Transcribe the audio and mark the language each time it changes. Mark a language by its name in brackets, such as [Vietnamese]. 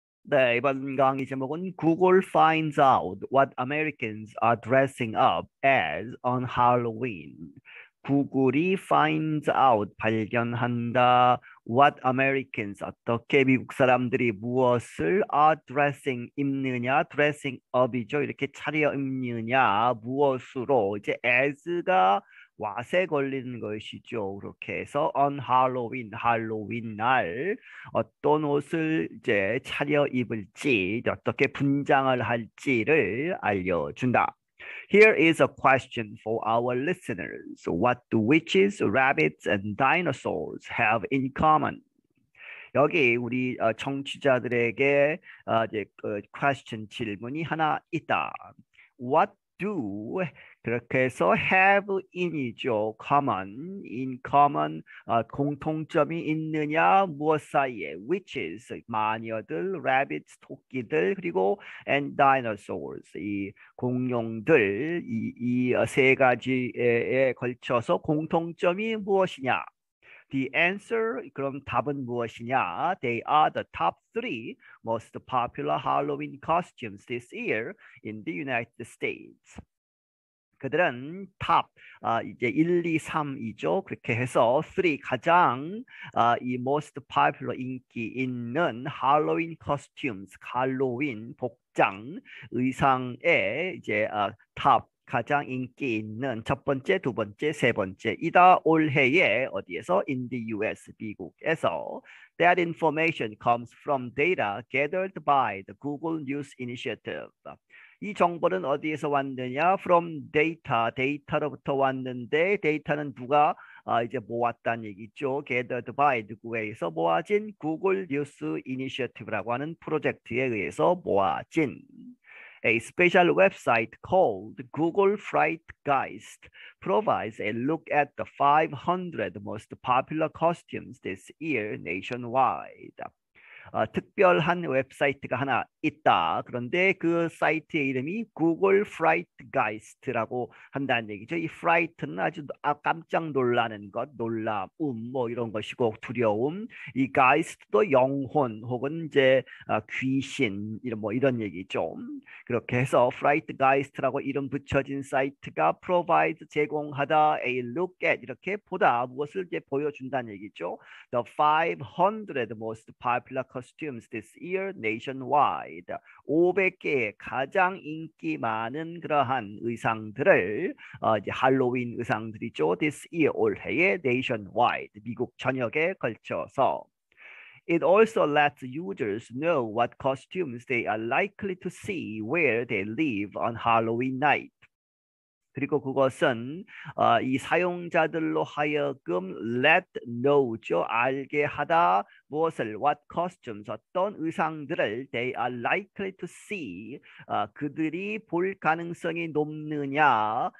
[Korean] 네, 이번 강의 제목은 [English] Google finds out what Americans are dressing up as on Halloween. [Korean] 구글이 [English] finds out [Korean] 발견한다. [English] What Americans [Korean] 어떻게 미국 사람들이 무엇을 [English] are dressing [Korean] 입느냐, dressing up이죠. 이렇게 차려 입느냐, 무엇으로 이제 as가 왓에 걸리는 것이죠. 그렇게 해서 [English] on Halloween, [Korean] 할로윈 날 어떤 옷을 이제 차려 입을지, 어떻게 분장을 할지를 알려준다. [English] Here is a question for our listeners. What do witches, rabbits, and dinosaurs have in common? [Korean] 여기 우리 청취자들에게 이제 question 질문이 하나 있다. [English] What do [Korean] 그렇게 해서 [English] have in이죠. common, in common [Korean] 공통점이 있느냐 무엇 사이에 [English] which is [Korean] 마녀들, rabbits 토끼들 그리고 [English] and dinosaurs [Korean] 이 공룡들 이 세 가지에 걸쳐서 공통점이 무엇이냐? [English] The answer, [Korean] 그럼 답은 무엇이냐? [English] They are the top three most popular Halloween costumes this year in the United States. [Korean] 그들은 탑, 이제 1, 2, 3이죠. 그렇게 해서 3 가장 이 [English] most popular [Korean] 인기 있는 할로윈 costumes, 할로윈 복장 의상의 이제 탑 가장 인기 있는 첫 번째, 두 번째, 세 번째 이다 올해에 어디에서 [English] in the US [Korean] 미국에서 [English] That information comes from data gathered by the Google News Initiative. [Korean] 이 정보는 어디에서 왔느냐? [English] From data, [Korean] 데이터로부터 왔는데 데이터는 누가 이제 모았다는 얘기죠. Gathered by 누구에 의해서 모아진 구글 뉴스 이니셔티브라고 하는 프로젝트에 의해서 모아진 A special website called Google Frightgeist provides a look at the 500 most popular costumes this year nationwide. 특별한 웹사이트가 하나 있다. 그런데 그 사이트의 이름이 구글 프라이트가이스트라고 한다는 얘기죠. 이 프라이트는 아주 깜짝 놀라는 것, 놀람, 뭐 이런 것이고 두려움. 이 가이스트도 영혼 혹은 이제 귀신 이런 뭐 이런 얘기죠. 그렇게 해서 프라이트가이스트라고 이름 붙여진 사이트가 provide 제공하다, [English] a look at [Korean] 이렇게 보다 무엇을 이제 보여준다는 얘기죠. [English] The 500 most popular costumes this year nationwide. [Korean] 500개의 가장 인기 많은 그러한 의상들을 이제 할로윈 의상들이죠. [English] This year [Korean] 올해의 nationwide 미국 전역에 걸쳐서. [English] It also lets users know what costumes they are likely to see where they live on Halloween night. [Korean] 그리고 그것은 이 사용자들로 하여금 [English] let know [Korean] 죠. 알게 하다 무엇을 [English] what costumes [Korean] 어떤 의상들을 [English] they are likely to see [Korean] 그들이 볼 가능성이 높느냐.